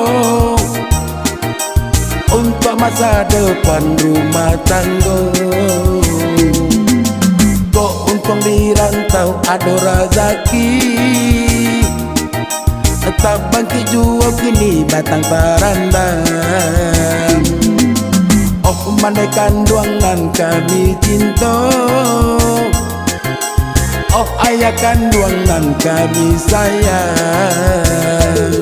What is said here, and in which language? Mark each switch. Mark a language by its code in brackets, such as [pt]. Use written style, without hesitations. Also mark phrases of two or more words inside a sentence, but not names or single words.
[id] untuk masa depan rumah tangga. [min] Kok untung dirantau ada rezeki, tak bangkit jua kini batang parandang. Oh mandai kandungan kami cinta, oh ayah kandungan kami sayang.